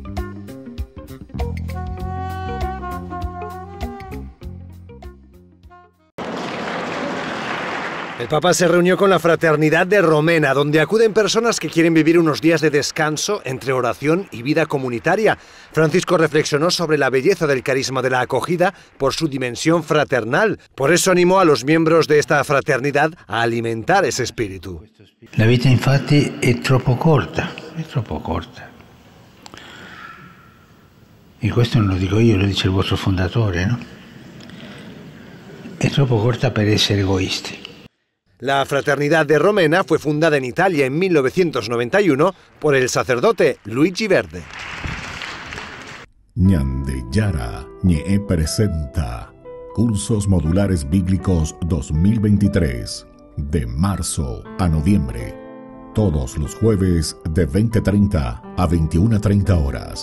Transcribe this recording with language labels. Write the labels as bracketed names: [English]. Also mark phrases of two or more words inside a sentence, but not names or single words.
[Spanish] El Papa se reunió con la Fraternidad de Romena, donde acuden personas que quieren vivir unos días de descanso entre oración y vida comunitaria. Francisco reflexionó sobre la belleza del carisma de la acogida por su dimensión fraternal. Por eso animó a los miembros de esta fraternidad a alimentar ese espíritu. [Italian] La vita infatti è troppo corta, E questo non lo dico io, lo dice il vostro fondatore, no? È troppo corta per essere egoisti. [Spanish] La Fraternidad de Romena fue fundada en Italia en 1991 por el sacerdote Luigi Verde. Ñande Yara Ñe presenta Cursos Modulares Bíblicos 2023, de marzo a noviembre, todos los jueves de 20:30 a 21:30 horas.